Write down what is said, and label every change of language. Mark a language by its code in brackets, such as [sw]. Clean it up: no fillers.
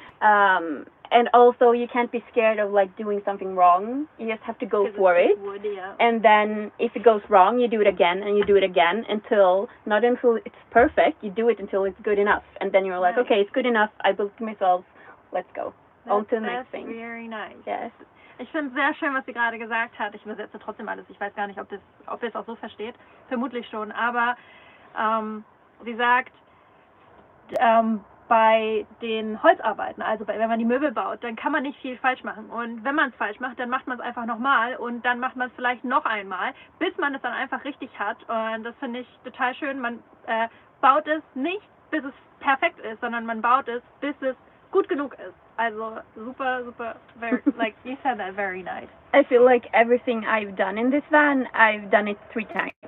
[en] And also you can't be scared of like doing something wrong. You just have to go for it. Wood, and then if it goes wrong, you do it again and you do it again not until it's perfect. You do it until it's good enough. And then you're like, okay, it's good enough. I built it myself. Let's go. On to the next thing. That's very nice. Yes. [de] Ich finde es sehr schön, was sie gerade gesagt hat. Ich übersetze trotzdem alles. Ich weiß gar nicht, ob ihr es auch so versteht. Vermutlich schon. Aber sie sagt, bei den Holzarbeiten, also wenn man die Möbel baut, dann kann man nicht viel falsch machen. Und wenn man es falsch macht, dann macht man es einfach nochmal und dann macht man es vielleicht noch einmal, bis man es dann einfach richtig hat. Und das finde ich total schön. Man baut es nicht, bis es perfekt ist, sondern man baut es, bis es gut genug ist. [en] Also super, super, very, like you said that, very nice. I feel like everything I've done in this van, I've done it 3 times.